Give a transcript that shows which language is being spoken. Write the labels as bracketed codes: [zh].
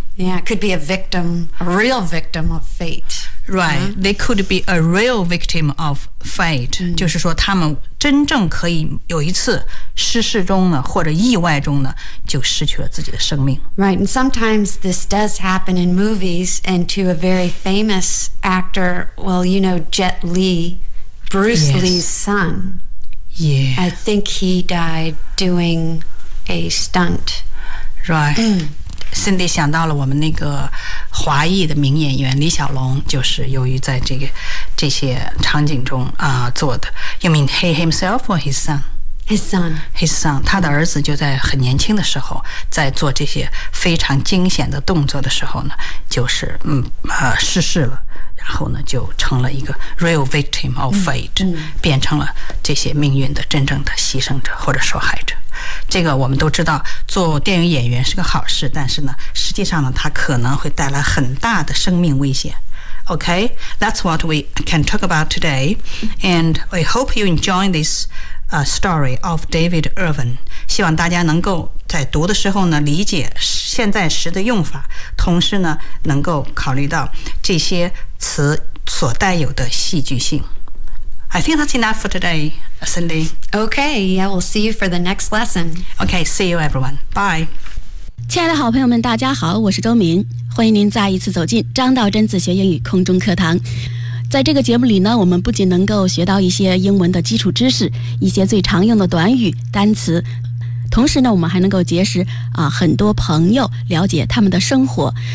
[en] Yeah, could be a victim, a real victim of fate. Right, huh? They could be a real victim of fate.、 Mm. [zh] 就是说他们真正可以有一次失事中呢或者意外中呢就失去了自己的生命。 [en] Right, and sometimes this does happen in movies and to a very famous actor, well, you know, Jet Li, Bruce、 yes. Lee's son. Yeah. I think he died doing a stunt. Right.、Mm. [zh] Cindy 想到了我们那个华裔的名演员李小龙，就是由于在这些场景中啊、做的。 [en] You mean he himself or his son? His son. His son. [zh] 他的儿子就在很年轻的时候，在做这些非常惊险的动作的时候呢，就是失事了，然后呢就成了一个 [en] real victim of fate，、嗯嗯、 [zh] 变成了这些命运的真正的牺牲者或者受害者。这个我们都知道做电影演员是个好事，但是呢实际上呢它可能会带来很大的生命危险。 [en] OK, that's what we can talk about today, and we hope you enjoy this、story of David Irwin. [zh] 希望大家能够在读的时候呢理解现在时的用法，同时呢能够考虑到这些词所带有的戏剧性。 [en] I think that's enough for today, Cindy. Okay, yeah, we'll see you for the next lesson. Okay, see you everyone. Bye. [zh] 亲爱的好朋友们，大家好，我是周明，欢迎您再一次走进张道真自学英语空中课堂。在这个节目里呢，我们不仅能够学到一些英文的基础知识，一些最常用的短语、单词，同时呢，我们还能够结识啊很多朋友，了解他们的生活。